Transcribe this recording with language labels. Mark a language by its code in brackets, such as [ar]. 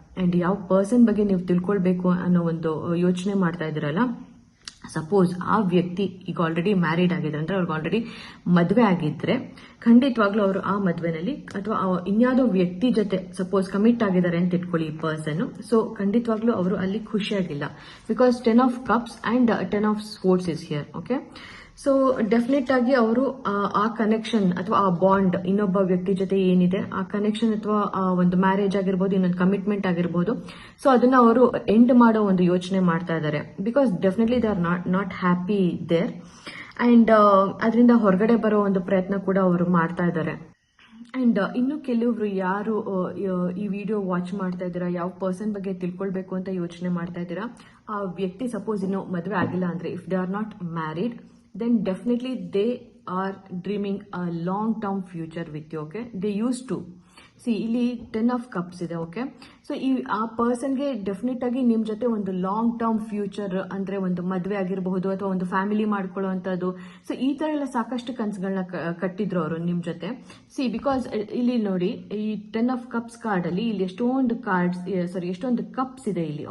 [kn] And ಯಾವ person ಬಗ್ಗೆ ನೀವು ತಿಳ್ಕೊಳ್ಬೇಕು ಅನ್ನೋ ಒಂದು ಯೋಚನೆ ಮಾಡ್ತಾ ಇದ್ದೀರಲ್ಲ, ಸಪೋಸ್ ಆ ವ್ಯಕ್ತಿ ಈಗ ಆಲ್ರೆಡಿ ಮ್ಯಾರಿಡ್ ಆಗಿದ್ರೆ, ಅಂದ್ರೆ ಅವ್ರಿಗೆ ಆಲ್ರೆಡಿ ಮದುವೆ ಆಗಿದ್ರೆ ಖಂಡಿತವಾಗ್ಲೂ ಅವರು ಆ ಮದುವೆನಲ್ಲಿ ಅಥವಾ ಇನ್ಯಾವುದೋ ವ್ಯಕ್ತಿ ಜೊತೆ ಸಪೋಸ್ ಕಮಿಟ್ ಆಗಿದ್ದಾರೆ ಅಂತ ಇಟ್ಕೊಳ್ಳಿ ಈ ಪರ್ಸನ್. ಸೊ ಖಂಡಿತವಾಗ್ಲೂ ಅವರು ಅಲ್ಲಿ ಖುಷಿಯಾಗಿಲ್ಲ, [en] Because 10 of cups and 10 of swords is here. [kn] Okay, so definite ಆಗಿ ಅವರು ಆ ಕನೆಕ್ಷನ್ ಅಥವಾ ಆ ಬಾಂಡ್ ಇನ್ನೊಬ್ಬ ವ್ಯಕ್ತಿ ಜೊತೆ ಏನಿದೆ, ಆ ಕನೆಕ್ಷನ್ ಅಥವಾ ಒಂದು ಮ್ಯಾರೇಜ್ ಆಗಿರ್ಬೋದು, ಇನ್ನೊಂದು ಕಮಿಟ್ಮೆಂಟ್ ಆಗಿರ್ಬೋದು, ಸೊ ಅದನ್ನ ಅವರು ಎಂಡ್ ಮಾಡೋ ಒಂದು ಯೋಚನೆ ಮಾಡ್ತಾ ಇದ್ದಾರೆ. [en] because definitely they are not happy there, [kn] and ಅದರಿಂದ ಹೊರಗಡೆ ಬರೋ ಒಂದು ಪ್ರಯತ್ನ ಕೂಡ ಅವರು ಮಾಡ್ತಾ ಇದ್ದಾರೆ. ಅಂಡ್ ಇನ್ನು ಕೆಲವರು ಯಾರು ಈ ವಿಡಿಯೋ ವಾಚ್ ಮಾಡ್ತಾ ಇದ್ದೀರಾ, ಯಾವ ಪರ್ಸನ್ ಬಗ್ಗೆ ತಿಳ್ಕೊಳ್ಬೇಕು ಅಂತ ಯೋಚನೆ ಮಾಡ್ತಾ ಇದ್ದೀರಾ, ಆ ವ್ಯಕ್ತಿ ಸಪೋಸ್ ಇನ್ನೂ ಮದುವೆ ಆಗಿಲ್ಲ ಅಂದ್ರೆ, [en] If they are not married, then definitely they are dreaming a long term future with you. Okay, they used to see ಇಲ್ಲಿ 10 of cups ಇದೆ. [kn] ಓಕೆ, ಸೊ ಆ ಪರ್ಸನ್ಗೆ ಡೆಫಿನೆಟ್ ಆಗಿ ನಿಮ್ ಜೊತೆ ಒಂದು ಲಾಂಗ್ ಟರ್ಮ್ ಫ್ಯೂಚರ್ ಅಂದ್ರೆ ಒಂದು ಮದುವೆ ಆಗಿರಬಹುದು ಅಥವಾ ಒಂದು ಫ್ಯಾಮಿಲಿ ಮಾಡ್ಕೊಳ್ಳುವಂಥದ್ದು, ಸೊ ಈ ತರ ಎಲ್ಲ ಸಾಕಷ್ಟು ಕನಸುಗಳನ್ನ ಕಟ್ಟಿದ್ರು ಅವರು ನಿಮ್ ಜೊತೆ. ಸಿ ಬಿಕಾಸ್ ಇಲ್ಲಿ ನೋಡಿ, ಈ 10 of cups ಕಾರ್ಡ್ ಅಲ್ಲಿ ಇಲ್ಲಿ ಎಷ್ಟೊಂದು ಕಪ್ಸ್ ಇದೆ ಇಲ್ಲಿ.